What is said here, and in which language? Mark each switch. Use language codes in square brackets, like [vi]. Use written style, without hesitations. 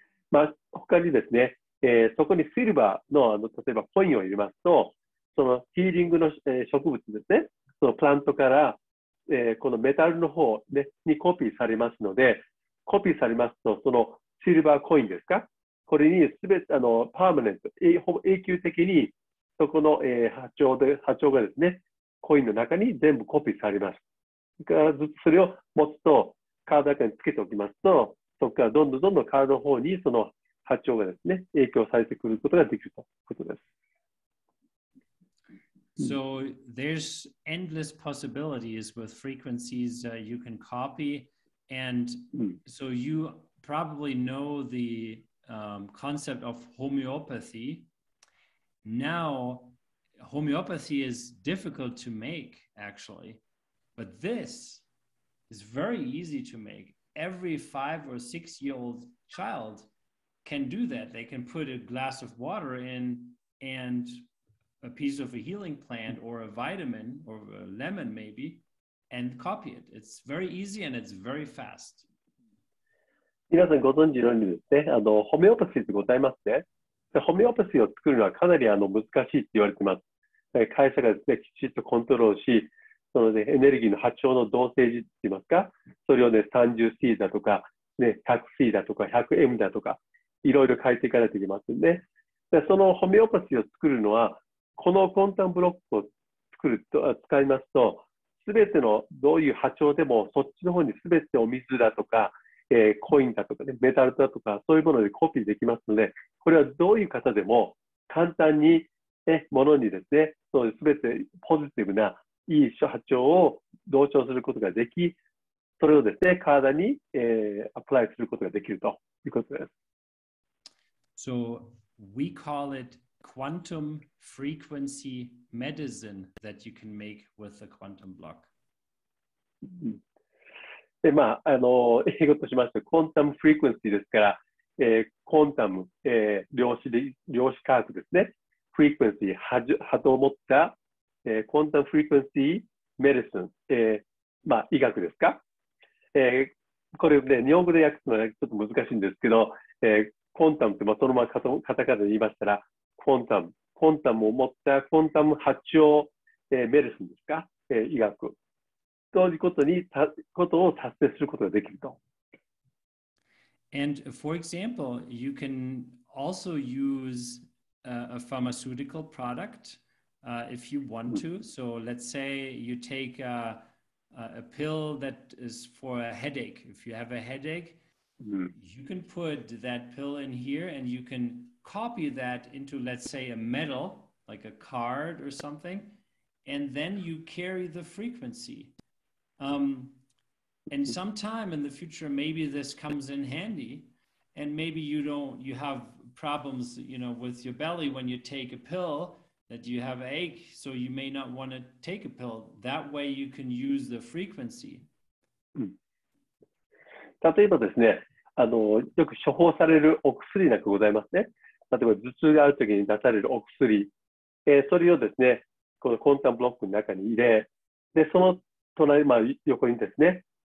[ja] まあ、他にですね、そこにシルバーの、例えばコインを入れますと、そのヒーリングの、植物ですね、そのプラントから、このメタルの方、ね、にコピーされますので、コピーされますと、そのシルバーコインですか、これにすべてパーマネント、永久的にそこの、波長がですね、コインの中に全部コピーされます。ずっとそれを持つと、体の中につけておきますと、そこからどんどん体の方にその波長がですね、影響されてくることができるということです。 [en] So there's endless possibilities with frequencies you can copy, and so you probably know the concept of homeopathy. Now, homeopathy is difficult to make, actually, but this is very easy to make. Every 5 or 6-year-old child can do that. They can put a glass of water in and a piece of a healing plant or a vitamin or a lemon maybe and copy it. It's very easy and it's very fast. [ja] 皆さんご存知のようにですね、ホメオパシーってございますね。ホメオパシーを作るのはかなり難しいって言われています。会社がですね、きちっとコントロールし、その、ね、エネルギーの波長の同性値って言いますか、それをね、30C だとか、ね、100C だとか、100M だとか、いろいろ変えていかないといけませんね。でそのホメオパシーを作るのは、このクォンタムブロックを使いますと、すべてのどういう波長でも、そっちの方にすべてお水だとか、コインだとか、ね、メタルだとか、そういうものでコピーできますので、これはどういう方でも簡単に、ものにですね、そうすべてポジティブないい波長を同調することができ、それをですね、体に、アプライすることができるということです。 [en] So we call it quantum frequency medicine that you can make with a quantum block. [ja] で、まあ、英語としまして、クォンタムフリクエンシーですから、クォンタム、量子科学ですね。フリクエンシー、波動を持った、クォンタムフリクエンシーメディシン、まあ、医学ですか。これね、日本語で訳すのはちょっと難しいんですけど、クォンタムって、まあ、そのままカタカナで言いましたら、クォンタムを持ったクォンタム波長、メディシンですか、医学。そういうことを達成することができると。 [en] And for example, you can also use a pharmaceutical product if you want to. So let's say you take a pill that is for a headache. If you have a headache, you can put that pill in here and you can copy that into, let's say, a metal, like a card or something, and then you carry the frequency. And sometime in the future, maybe this comes in handy, and maybe you have problems, with your belly when you take a pill, that you have ache, so you may not want to take a pill. That way you can use the frequency. [ja] 例えばですね、よく処方されるお薬なんかございますね。例えば頭痛があるときに出されるお薬、それをですね、このクォンタムブロックの中に入れ、で、その隣、まあ、横にですね、